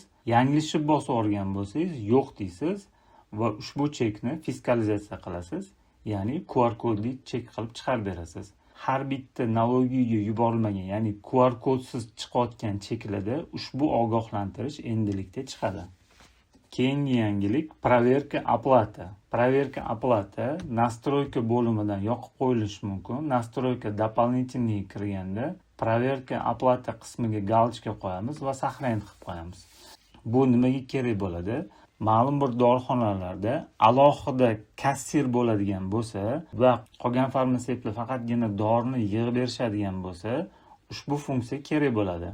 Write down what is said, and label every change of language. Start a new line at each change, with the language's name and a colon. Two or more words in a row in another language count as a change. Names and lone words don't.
Uzbek: Yanglishib bosib olgan bo'lsangiz, yo'q deysiz va ushbu chekni fiskalizatsiya qilasiz, ya'ni QR kodli chek qilib chiqarib berasiz. Har bitta налоgiga yuborilmagan, ya'ni QR kodsiz chiqayotgan cheklarda ushbu ogohlantirish endilikda chiqadi. Keyingi yangilik
Russian: проверка оплаты. Проверка оплаты настройка
Uzbek: bo'limidan yoqib qo'yilishi mumkin.
Russian: Настройка дополнительный
Uzbek: kirganda
Russian: проверка оплаты
Uzbek: qismiga galочка qo'yamiz va saqlanib qilib qo'yamiz. Bu nimaga kerak bo'ladi? Ma'lum bir dorixonalarda alohida kassir bo'ladigan bo'lsa va qolgan farmatsevtlar faqatgina dorini yig'ib berishadigan bo'lsa, ushbu funksiya kerak bo'ladi.